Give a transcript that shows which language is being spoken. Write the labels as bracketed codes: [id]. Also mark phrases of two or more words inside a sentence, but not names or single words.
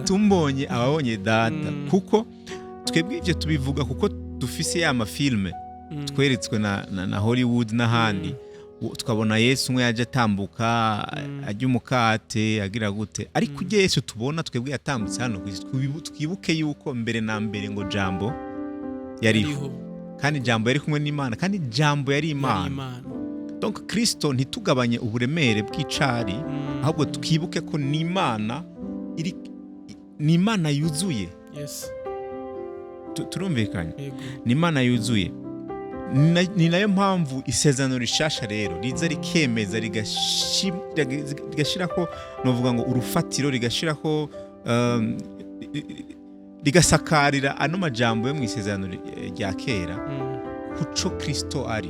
[rn] tumbonye ababonye data. Kuko twebwe ibyo tubivuga kuko dufise ya mafilme tweretswe na Hollywood n'ahandi, tukabona Yesu umwe yaje atambuka ajya umukate agira gute, ariko ujye Yesu tubona twebwe yatambutse hano kwisi, twibuke yuko mbere na mbere ngo jambo yariho, kandi jambo yari kumwe n'Imana, kandi jambo yari Imana. Donc Kristo ntitugabanye uburemere bw'icari, ahubwo twibuke ko ni Imana yuzuye. Yes. Turumvikanye, ni Imana yuzuye. Ni nayo mpamvu isezerano rishasha rero riza rikemeza rigashirako, novuga ngo urufatiro, rigashirako rigasakarira ano majambo yo mu isezerano rya kera kuco Kristo ari.